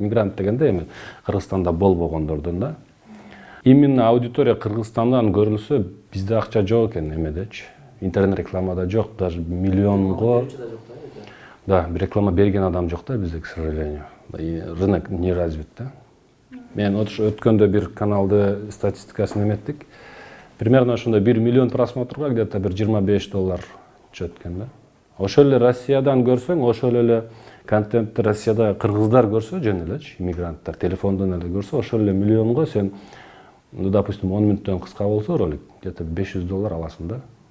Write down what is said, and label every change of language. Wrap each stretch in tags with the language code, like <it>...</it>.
<ky>Мигрант дегенде эми Кыргызстанда болбогондордон да. Именно аудитория Кыргызстандан көрүлсө, бизде акча жок экен эмедечи. Интернет рекламада жок, даже миллионго. Да, реклама берген адам жок да бизде,</ky> <ru>к сожалению. Рынок не развит да.</ru> <ky>Мен өткөндө бир каналды статистикасын эметтик. Примерно ошондой 1 миллион просмотрга где-то бир $25 чөткөн да. Ошол эле Россиядан көрсөң, ошол эле контентти Россияда кыргыздар көрсө, жөн элечи, иммигранттар телефондон эле көрсө, ошол эле миллионго сен,</ky> <ru>ну, допустим,</ru> <ky>10 мүнөттөн кыска болсо ролик, где-то $500 аласың да.</ky>